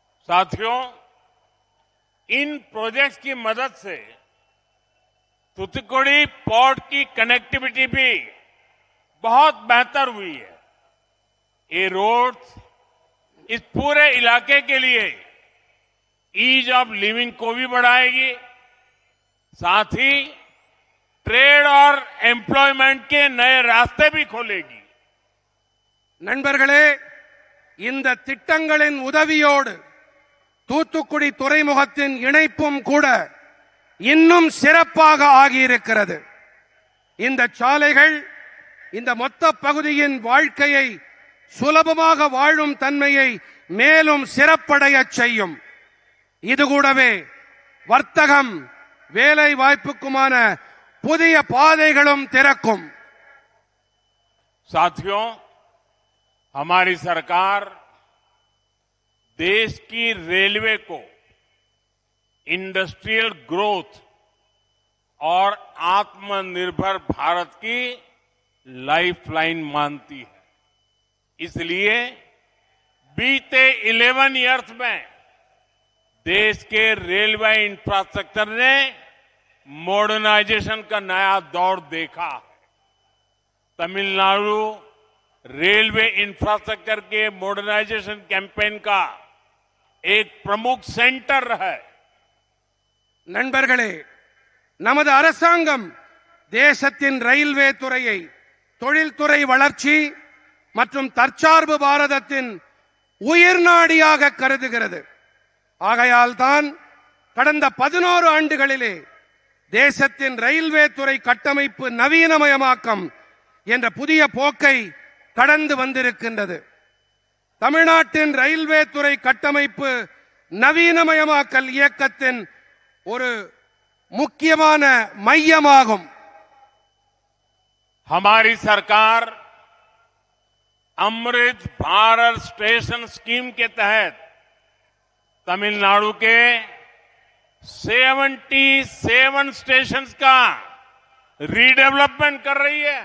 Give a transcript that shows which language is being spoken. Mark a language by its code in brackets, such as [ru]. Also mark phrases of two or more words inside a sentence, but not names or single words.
[hi] साथियों, इन प्रोजेक्ट्स की मदद से तूतुकुड़ी पोर्ट की कनेक्टिविटी भी बहुत बेहतर हुई है। ये रोड्स इस पूरे इलाके के लिए [en] ease of living [hi] को भी बढ़ाएगी, साथ ही ट्रेड और एम्प्लॉयमेंट के नए रास्ते भी खोलेगी। [ta] நண்பர்களே, இந்த திட்டங்களின் உதவியோடு தூத்துக்குடி துறைமுகத்தின் இணைப்பும் கூட இன்னும் சிறப்பாக ஆகியிருக்கிறது. இந்த சாலைகள் இந்த மொத்த பகுதியின் வாழ்க்கையை சுலபமாக வாழும் தன்மையை மேலும் சிறப்படைய செய்யும். இது கூடவே வர்த்தகம், வேலை வாய்ப்புக்குமான புதிய பாதைகளும் திறக்கும். [hi] साथियों, हमारी सरकार देश की रेलवे को [en] industrial growth [hi] और आत्मनिर्भर भारत की लाइफलाइन मानती है। इसलिए बीते 11 इयर्स में देश के [en] railway infrastructure [hi] ने मॉडर्नाइजेशन का नया दौर देखा है। तमिलनाडु [en] railway infrastructure [hi] के [en] modernization campaign [hi] का एक प्रमुख सेंटर है। [ta] நண்பர்களே, நமது அரசாங்கம் தேசத்தின் ரயில்வே துறையை தொழில்துறை வளர்ச்சி மற்றும் தற்சார்பு பாரதத்தின் உயிர்நாடியாக கருதுகிறது. ஆகையால் தான் கடந்த 11 ஆண்டுகளிலே தேசத்தின் ரயில்வே துறை கட்டமைப்பு நவீனமயமாக்கம் என்ற புதிய போக்கை கடந்து வந்திருக்கின்றது. தமிழ்நாட்டின் ரயில்வே துறை கட்டமைப்பு நவீனமயமாக்கல் இயக்கத்தின் ஒரு முக்கியமான மையமாகும். [hi] हमारी सरकार अमृत भारत स्टेशन स्कीम के तहत तमिलनाडु के 77 स्टेशंस का रीडेवलपमेंट कर रही है।